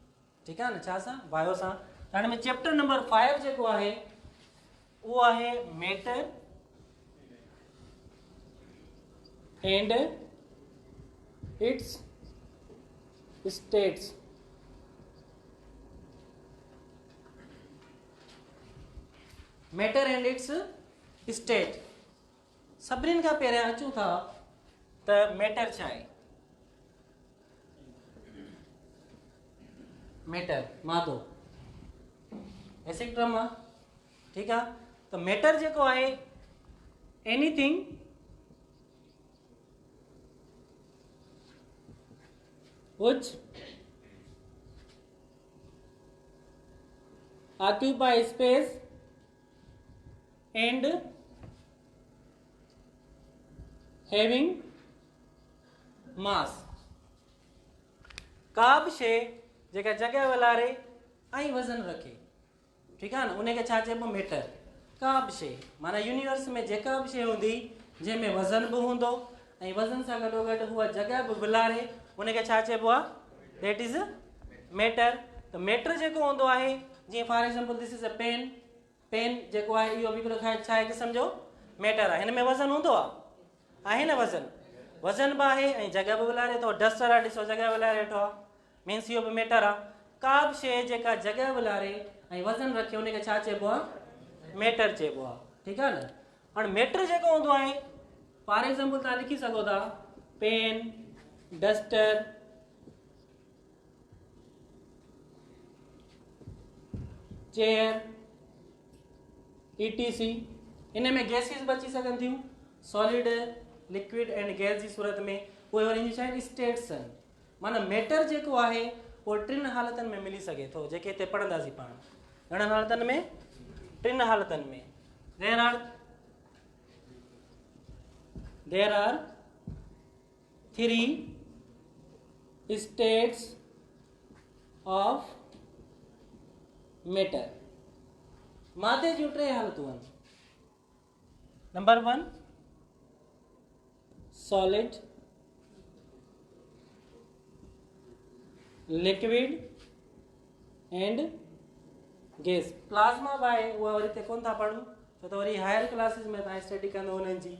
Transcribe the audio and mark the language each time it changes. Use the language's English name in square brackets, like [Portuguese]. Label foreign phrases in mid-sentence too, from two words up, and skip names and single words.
[Sindhi] ठीकु आहे न? छा सां? बायो सां। हाणे में चैप्टर नंबर 5 जेको आहे उहो आहे [English] matter and its states. matter and its state. [Sindhi] सभिनीनि खां पहिरियां अचूं था त मैटर छा आहे? मैटर मादो [English] basic term [Sindhi] आहे। ठीकु आहे? त मैटर जेको आहे [English] anything which occupy space and having mass. [Sindhi] का बि शइ जेका जॻह वलारे ऐं वज़न रखे। ठीकु आहे न? उनखे छा चइबो? मैटर। का बि शइ माना यूनिवर्स में जेका बि शइ हूंदी जंहिंमें वज़न बि हूंदो ऐं वज़न सां गॾोगॾु उहा जॻह बि विलारे उनखे छा चइबो आहे? [English] that is matter. [Sindhi] त मैटर जेको हूंदो आहे, जीअं [English] for example this is a pen. [Sindhi] पेन जेको आहे इहो बि हिकिड़ो छा आहे क़िस्म जो मैटर आहे। हिन में वज़न हूंदो आहे न? वज़न बि आहे ऐं जॻह बि विलारे थो। डस्टर आहे, ॾिसो जॻह विलारे वेठो आहे, मीन्स इहो बि मैटर आहे। का बि शइ जेका जॻह विलारे ऐं वज़न रखे उनखे छा चइबो आहे? मैटर चइबो आहे। ठीकु आहे न? हाणे मैटर जेको हूंदो आहे [English] for example [Sindhi] तव्हां लिखी सघो था [English] pen, duster, chair, ETC. [Sindhi] इन में गैसिस बि अची सघनि थियूं, [English] solid, liquid and gas [Sindhi] जी सूरत में। उहे वरी छा आहिनि? स्टेट्स आहिनि। माना मैटर जेको आहे उहो 3 हालतनि में मिली सघे थो, जेके हिते पढ़ंदासीं पाण। घणनि हालतनि में? 3 हालतनि में। [English] There are 3 states of matter। [Sindhi] मादे जूं 3 हालतूं आहिनि। [English] number 1 solid, liquid and gas. [Sindhi] प्लाज्मा बि आहे, उहा वरी हिते कोन था पढ़ूं छो त वरी [English] higher classes [Sindhi] में तव्हां स्टडी कंदो उन्हनि जी।